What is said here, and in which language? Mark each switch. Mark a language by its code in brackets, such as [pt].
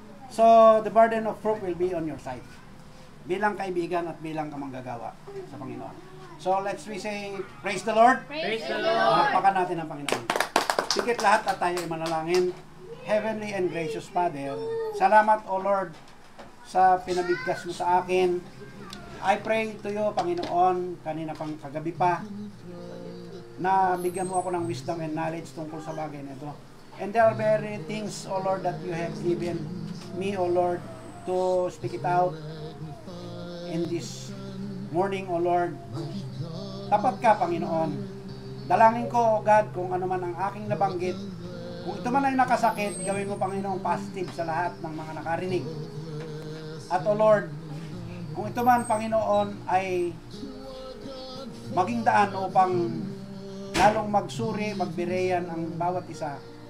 [en] So, the burden of proof will be on your side. [tl] Bilang kaibigan at bilang kamanggagawa sa Panginoon. [en] So, let's we say, praise the Lord. Praise the Lord. [tl] Palakpakan natin ang Panginoon. Sikit lahat at tayo ay manalangin. [en] Heavenly and gracious Father, [tl] salamat O Lord sa pinabigkas mo sa akin. [en] I pray to you, [tl] Panginoon, kanina pang kagabi pa, na bigyan mo ako ng [en] wisdom and knowledge [tl] tungkol sa bagay na ito. [en] And there are very things, O Lord, that you have given me, O Lord, to speak it out in this morning, O Lord. [tl] Tapat ka, Panginoon. Dalangin ko, O God, kung ano man ang aking nabanggit, kung ito man ay nakasakit, gawin mo, Panginoon, positive sa lahat ng mga nakarinig. At, O Lord, kung ito man, Panginoon, ay maging daan upang lalong magsuri, magbireyan ang bawat isa.